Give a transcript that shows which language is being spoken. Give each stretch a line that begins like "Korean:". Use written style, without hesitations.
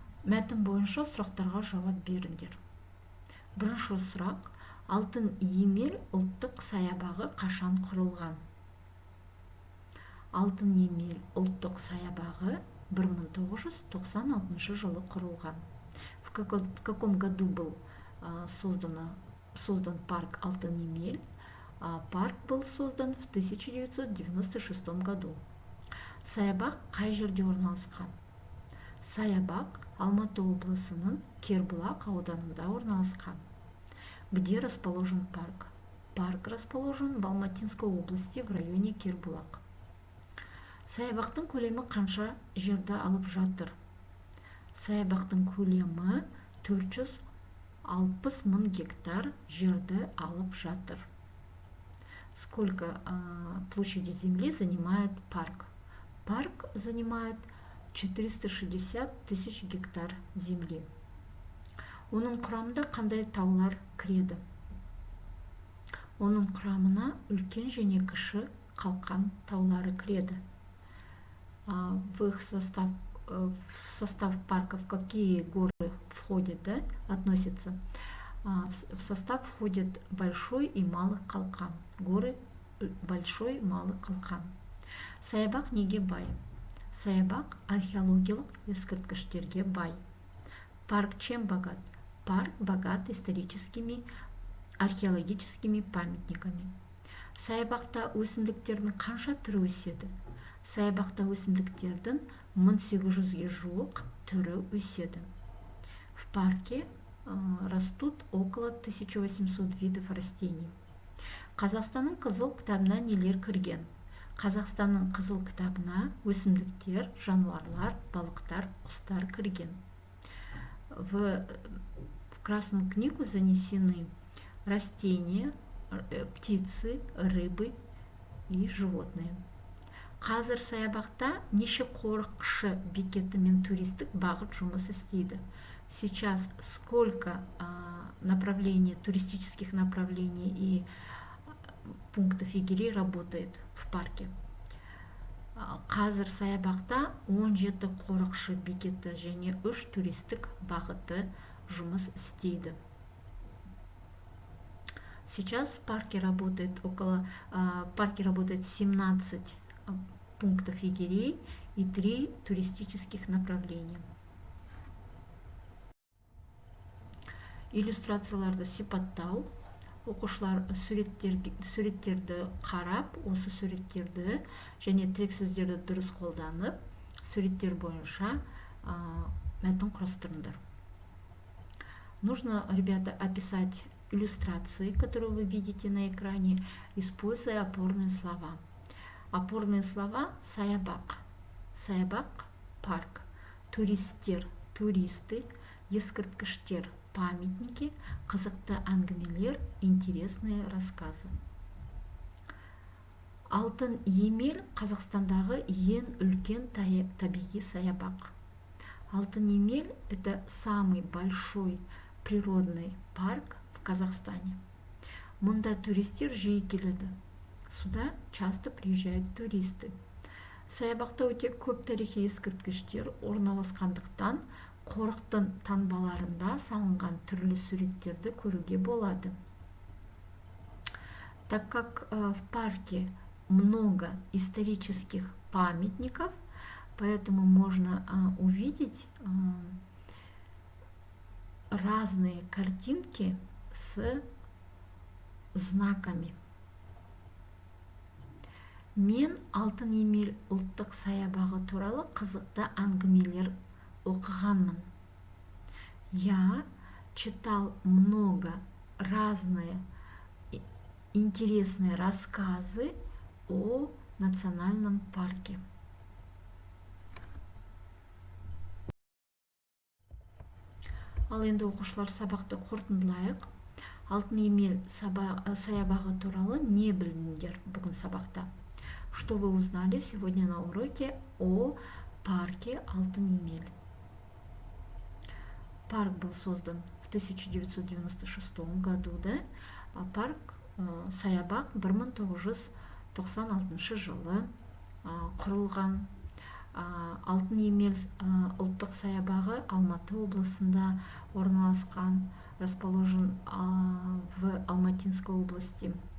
Kazakh: Мәтін бойынша сұрақтарға жауап беріңдер. Бірінші сұрақ: Алтын Емел ұлттық саябағы қашан құрылған? Алтын Емел ұлттық саябағы 1996 жылы құрылған.
Russian: В каком году был создан парк Алтын Емел? Парк был создан в 1996 году.
Kazakh: Саябақ қай жерде орналасқан? Саябақ Алматы облысының Кербұлақ ауданында орналасқан.
Russian: Где расположен парк? Парк расположен в Алматинской области в районе Кербұлақ.
Kazakh: Саябақтың көлемі қанша жерді алып жатыр? Саябақтың көлемі 460 000 гектар жерді алып жатыр.
Russian: Сколько площади земли занимает парк? Парк занимает 460 000 гектар земли.
Kazakh: Оның құрамында қандай таулар кіреді? Оның құрамына үлкен және кіші қалқан таулары кіреді.
Russian: В состав парков какие горы входят, относятся? В состав входят Большой и Малый Қалқан. Горы Большой, Малый Қалқан.
Kazakh: Саябақ неге бай? Саябақ археологиялық ескерткіштерге бай.
Russian: Парк чем богат? Парк богат историческими, археологическими памятниками.
Kazakh: Саябақта өсімдіктердің қанша түрі өседі? Саябақта өсімдіктердің 1800-ге жуық түрі өседі.
Russian: В парке растут около 1800 видов растений.
Kazakh: Қазақстанның қызыл кітабына нелер кірген? Қазақстанның қызыл кітабына өсімдіктер, жануарлар, балықтар, құстар кірген.
Russian: В Красную книгу занесены растения, птицы, рыбы и животные.
Kazakh: Қазір саябақта неше қорықшы бекеті мен туристік бағыт жұмыс істейді?
Russian: Сейчас сколько направлений, туристических направлений и пунктов егерей работает в парке?
Kazakh: Қазір саябақта 17 қорықшы бекеті және 3 туристік бағыты жұмыс істейді.
Russian: Сейчас в парке работает 17 пунктов егерей и 3 туристических направления.
Kazakh: Иллюстрацияларды сипаттау. Оқушылар суреттерді қарап, осы суреттерді және тірек сөздерді дұрыс қолданып, суреттер бойынша мәтін құрастырыңдар.
Russian: Нужно, ребята, описать иллюстрации, которые вы видите на экране, используя опорные слова. Опорные слова:
Kazakh: саябақ, саябақ,
Russian: парк,
Kazakh: туристтер,
Russian: туристы,
Kazakh: ескерткіштер,
Russian: памятники,
Kazakh: қызықты әңгімелер,
Russian: интересные рассказы.
Kazakh: Алтын Емел Қазақстандағы ең үлкен табиғи саябақ.
Russian: Алтын Емел – это самый большой природный парк в Казахстане.
Kazakh: Мұнда туристер жиі келеді.
Russian: Сюда часто приезжают туристы.
Kazakh: Саябақта өте көп тарихи ескерткіштер орналасқандықтан қорықтың таңбаларында салынған түрлі суреттерді көруге болады.
Russian: Так как в парке много исторических памятников, поэтому можно увидеть разные картинки с знаками.
Kazakh: Мен Алтын Емел ұлттық саябағы туралы қызықты әңгімелер оқығанмын.
Russian: Я читал много разные интересные рассказы о национальном парке.
Kazakh: Ал енді оқушылар, сабақты қорытындылайық. Алтын Емел саябағы туралы не білдіңдер бүгін сабақта?
Russian: Что вы узнали сегодня на уроке о парке Алтын Емел? Парк был создан в 1996 году, да?
Kazakh: А парк, саябақ 1996 жылы құрылған. Алтын Емел ұлттық саябағы Алматы облысында орналасқан,
Russian: расположен в Алматинской области.